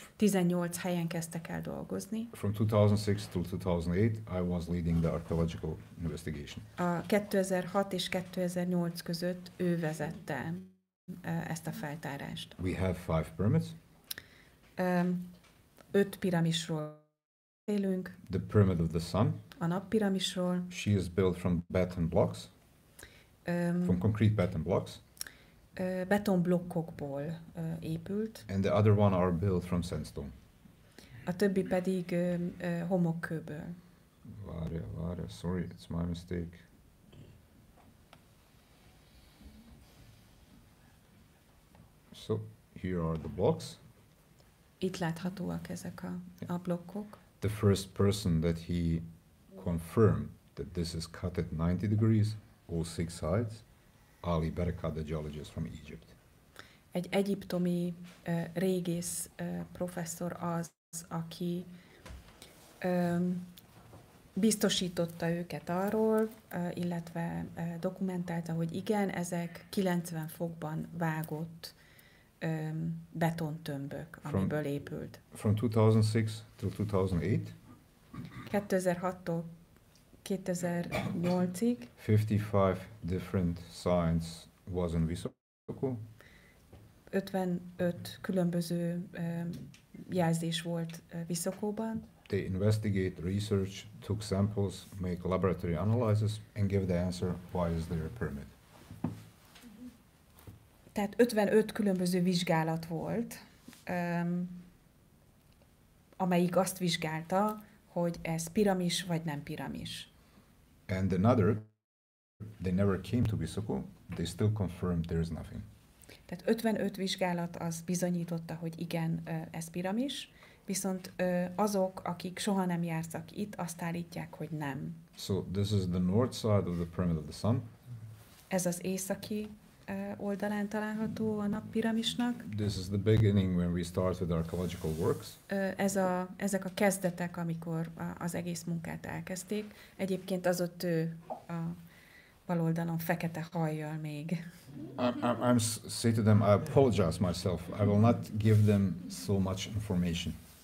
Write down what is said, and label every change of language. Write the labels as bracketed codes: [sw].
[hu] 18 helyen kezdtek el dolgozni. [en] From 2006 till 2008, I was leading the archaeological investigation. [hu] A 2006 és 2008 között ő vezette ezt a feltárást. [en] We have 5 pyramids. [hu] 5 piramisról beszélünk. [en] The pyramid of the sun. [hu] A nappiramisról. [en] She is built from beton blocks, from concrete beton blocks. [hu] Betonblokkokból épült. [en] And the other one are built from sandstone. [hu] A többi pedig homokkőből. [en] Varia, sorry, it's my mistake. So, here are the blocks. [hu] Itt láthatóak ezek a blokkok. [en] The first person that he confirmed that this is cut at 90 degrees, all 6 sides, Ali Barakat, the geologist from Egypt. [hu] Egy egyiptomi régész professzor az, aki biztosította őket arról, illetve dokumentálta, hogy igen, ezek 90 fokban vágott betontömbök, amiből épült. [en] From 2006 till 2008, [hu] 2006-tól 2008-ig [en] 55 different signs was in Visoko. [hu] 55 különböző jelzés volt Viszokóban. [en] They investigate, research, took samples, make laboratory analysis, and give the answer why is there a pyramid. [hu] Tehát 55 különböző vizsgálat volt, amelyik azt vizsgálta, hogy ez piramis vagy nem piramis. [en] And another they never came to Visoko, they still confirmed there is nothing. [hu] Tehát 55 vizsgálat az bizonyította, hogy igen, ez piramis, viszont azok, akik soha nem jártak itt, azt állítják, hogy nem. [en] So this is the north side of the Pyramid of the Sun. [hu] Ez az északi oldalán található a nappiramisnak. [en] This is the beginning when we start with archaeological works. [hu] Ezek a kezdetek, amikor az egész munkát elkezdték. Egyébként az ott a bal oldalon fekete hajjal még. [en] I'm say to them, I apologize myself. I will not give them so much information.